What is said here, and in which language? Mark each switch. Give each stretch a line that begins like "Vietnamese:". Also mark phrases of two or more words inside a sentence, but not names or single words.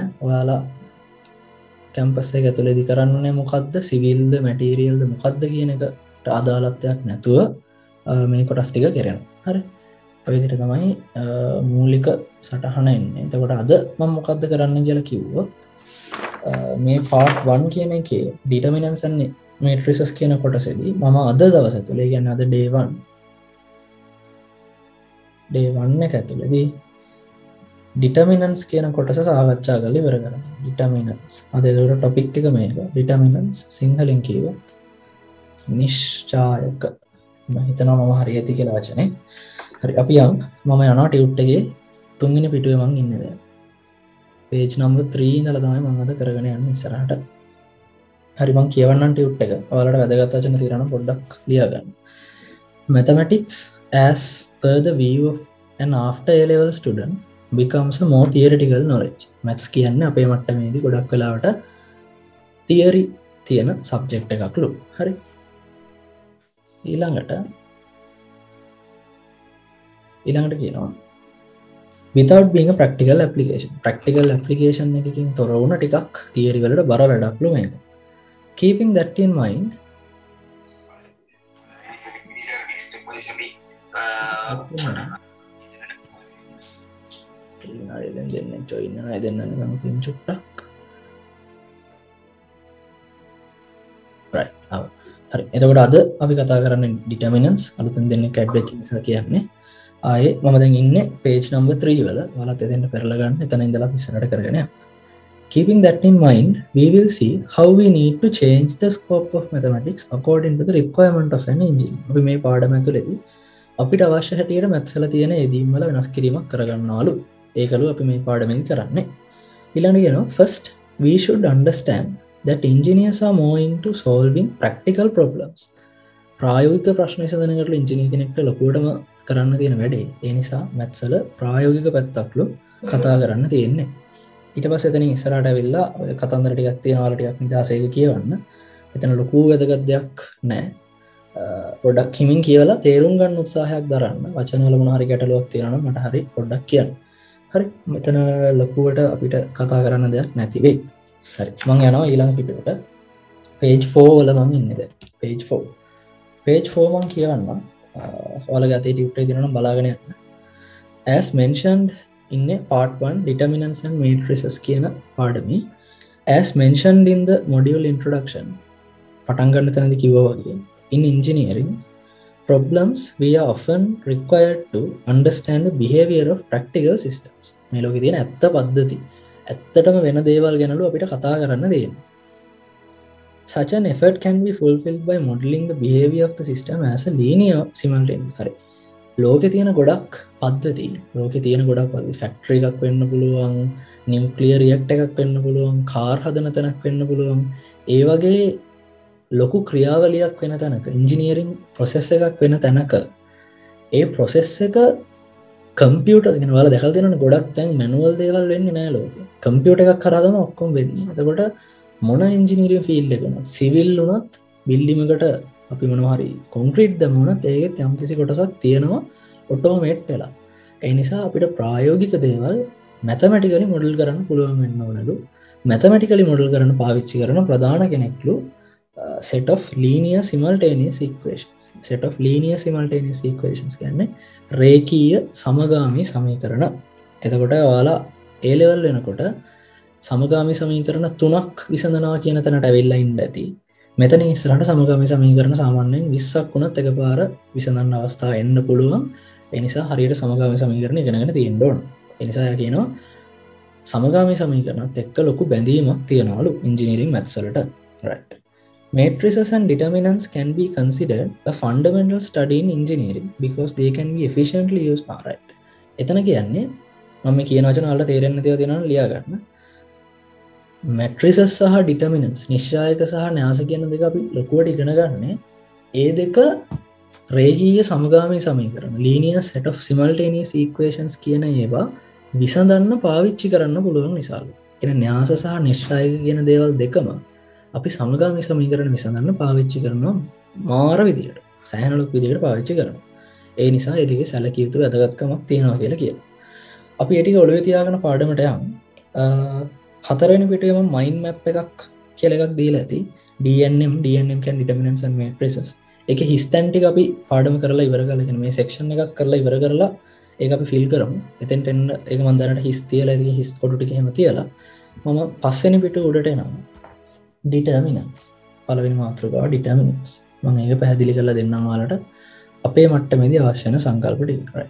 Sinhala: ඔයාලා කැම්පස් එක ඇතුළේදී කරන්නේ මොකද්ද? සිවිල්ද මැටීරියල්ද මොකද්ද කියන එකට අදාළත්වයක් නැතුව මේ කොටස් ටික කරනවා. හරි. ඔය විදිහට තමයි මූලික සටහන එන්නේ. එතකොට අද මම මොකද්ද කරන්න කියලා කිව්වොත් මේ part 1 කියන එකේ
English: determinants and matrices
Sinhala: කියන කොටසේදී මම අද දවස් ඇතුළේ කියන්නේ අද day 1 එක ඇතුළේදී determinants කියන කොටස සාකච්ඡා කරලා ඉවර කරනවා. determinants. අද ඒකට topic එක මේක. determinants සිංහලෙන් කියුවොත් නිශ්චායක. මම හිතනවා මම හරියටි කියලා වචනේ. හරි අපි යමු. මම යනවා ටියුට් එකේ තුන්වෙනි පිටුවේ මම ඉන්නේ දැන්.
English: page number 3
Sinhala: ඉඳලා තමයි මම අද කරගෙන යන්නේ ඉස්සරහට. හරි මම කියවන්නම් ටියුට් එක. ඔයාලට වැදගත් වචන තියෙනවා නම් පොඩ්ඩක් ලියා ගන්න.
English: Mathematics as per the view of an after A level student becomes a more theoretical knowledge.
Sinhala: maths කියන්නේ අපේ මට්ටමේදී ගොඩක් වෙලාවට theory තියෙන subject එකක්ලු. හරි. ඊළඟට කියනවා
English: without being a practical application
Sinhala: එකකින් තොර වුණ ටිකක් theory වලට බර වැඩක්ලු මේක.
English: keeping that in mind right.
Sinhala: හරි. එතකොට අද අපි කතා කරන්නේ determinants අලුතෙන් දෙන්නෙක් ඇඩ් වෙච්ච නිසා කියන්නේ ආයේ මම දැන් ඉන්නේ
English: page number 3
Sinhala: වල. ඔයාලත් එතෙන්ට පෙරලා ගන්න. එතන ඉඳලා ඉස්සරහට කරගෙන යන්න.
English: Keeping that in mind, we will see how we need to change the scope of mathematics according to the requirement of an engineer.
Sinhala: අපි මේ පාඩම ඇතුළේදී අපිට අවශ්‍ය හැටියට maths වල තියෙන යෙදීම් වල වෙනස් කිරීමක් කරගන්නවලු. ඒකලු අපි මේ පාඩමෙන් කරන්නේ. ඊළඟට කියනවා
English: first we should understand that engineers are more into solving practical problems.
Sinhala: ප්‍රායෝගික ප්‍රශ්න විසඳනකට ඉංජිනේර කෙනෙක්ට ලොකුවටම කරන්න තියෙන වැඩේ. ඒ නිසා maths වල ප්‍රායෝගික පැත්තක්ලු කතා කරන්න තියෙන්නේ. ඊට පස්සේ එතනින් ඉස්සරහට ඇවිල්ලා ඔය කතන්දර ටිකක් තියෙනවා ටිකක් නිදාසයක කියවන්න. එතන ලොකු වැදගත් දෙයක් නැහැ. පොඩ්ඩක් හිමින් කියවලා තේරුම් ගන්න උත්සාහයක් දරන්න. වචන වල මොන හරි ගැටලුවක් තියෙනවා නම් මට හරි පොඩ්ඩක් කියන්න. හරි. මෙතන ලොකුවට අපිට කතා කරන්න දෙයක් නැති වෙයි. හරි. මම යනවා ඊළඟ පිටුවට. page 4 වල මම ඉන්නේ දැන්. page 4. page 4 මම කියවන්න. ඔයාලගේ අතේ ටියුටර් එක තියෙනවා නම් බලාගෙන යන්න.
English: As mentioned in a part 1 determinants and matrices
Sinhala: කියන පාඩමේ
English: as mentioned in the module introduction
Sinhala: පටන් ගන්න තැනදී කිව්වා වගේ
English: in engineering problems we are often required to understand the behavior of practical systems
Sinhala: මේ ලෝකේ තියෙන ඇත්ත පද්ධති ඇත්තටම වෙන දේවල් ගැනලු අපිට කතා කරන්න දෙන්නේ.
English: Such an effort can be fulfilled by modeling the behavior of the system as a linear simultaneous.
Sinhala: හරි. ලෝකේ තියෙන ගොඩක් පද්ධති ලෝකේ තියෙන ගොඩක් පද්ධති ෆැක්ටරි එකක් වෙන්න පුළුවන්
English: nuclear reactor
Sinhala: එකක් වෙන්න පුළුවන් කාර් හදන තැනක් වෙන්න පුළුවන් ඒ වගේ ලොකු ක්‍රියාවලියක් වෙන තැනක
English: engineering process
Sinhala: එකක් වෙන තැනක ඒ ප්‍රොසෙස් එක කම්පියුටර් කියන වල දැකලා තියෙනවනේ ගොඩක් දැන් මැනුවල් දේවල් වෙන්නේ නැහැ ලෝකේ කම්පියුටර් එකක් කරා තමයි ඔක්කොම වෙන්නේ එතකොට මොන
English: engineering field
Sinhala: එක වුණත් සිවිල් වුණත් බිල්ඩින් එකට අපි මොනවා හරි කොන්ක්‍රීට් දැමුණත් ඒකෙත් යම් කිසි කොටසක් තියෙනවා ඔටෝමේට් වෙලා. ඒ නිසා අපිට ප්‍රායෝගික දේවල්
English: mathematically model
Sinhala: කරන්න පුළුවන් වෙන්න ඕනලු.
English: mathematically model
Sinhala: කරන්න පාවිච්චි කරන ප්‍රධාන කෙනෙක්ලු
English: set of linear simultaneous equations. set of linear simultaneous equations
Sinhala: කියන්නේ රේඛීය සමගාමී සමීකරණ. එතකොට ඔයාලා A level වෙනකොට සමගාමී සමීකරණ 3ක් විසඳනවා කියන තැනට ඇවිල්ලා ඉන්න ඇති. මෙතන ඉස්සරහට සමගාමී සමීකරණ සාමාන්‍යයෙන් 20ක් වුණත් එකපාර විසඳන්න අවස්ථා එන්න පුළුවන්. ඒ නිසා හරියට සමගාමී සමීකරණ ඉගෙනගෙන තියෙන්න ඕන. ඒ නිසා යා කියනවා සමගාමී සමීකරණත් එක්ක ලොකු බැඳීමක් තියනවලු
English: engineering maths
Sinhala: වලට. right.
English: Matrices and determinants can be considered a fundamental study in engineering because they can be efficiently used.
Sinhala: right. එතන කියන්නේ මම මේ කියන වචන වලට තේරෙන්නේ නැතිව තියෙනවා ලියා ගන්න. matrices සහ determinants නිශ්චායක සහ න්‍යාස කියන දෙක අපි ලොකුවට ඉගෙන ගන්න. ඒ දෙක රේඛීය සමගාමී සමීකරණ
English: linear set of simultaneous equations
Sinhala: කියන ඒවා විසඳන්න පාවිච්චි කරන්න පුළුවන් නිසාලු. කියන න්‍යාස සහ නිශ්චායක කියන දේවල් දෙකම අපි සමගාමී සමීකරණ විසඳන්න පාවිච්චි කරනවා මාර විදියට. සෑහෙන ලොකු විදියට පාවිච්චි කරනවා. ඒ නිසා ඒ දෙකේ සැලකිය යුතු වැදගත්කමක් තියෙනවා කියලා කියනවා. අපි ඒ ටික ඔළුවේ තියාගෙන පාඩමට යමු. හතරවෙනි පිටුවේ මම
English: mind map
Sinhala: එකක් කියලා එකක් දීලා ඇති. DNM කියන්නේ
English: determinants and matrices.
Sinhala: ඒකේ හිස්තැන් ටික අපි පාඩම කරලා ඉවර කරලා කියන්නේ මේ සෙක්ෂන් එකක් කරලා ඉවර කරලා ඒක අපි ෆිල් කරමු. එතෙන්ට එන්න ඒක මම දැනට හිස් තියලා ඉතින් හිස් කොටු ටික එහෙම තියලා මම පස්වෙනි පිටුව උඩට එනවා. determinants. පළවෙනි මාතෘකාව determinants. මම ඒක පැහැදිලි කරලා දෙන්නම් ඔයාලට. අපේ මට්ටමේදී අවශ්‍ය වෙන සංකල්ප ටික. right.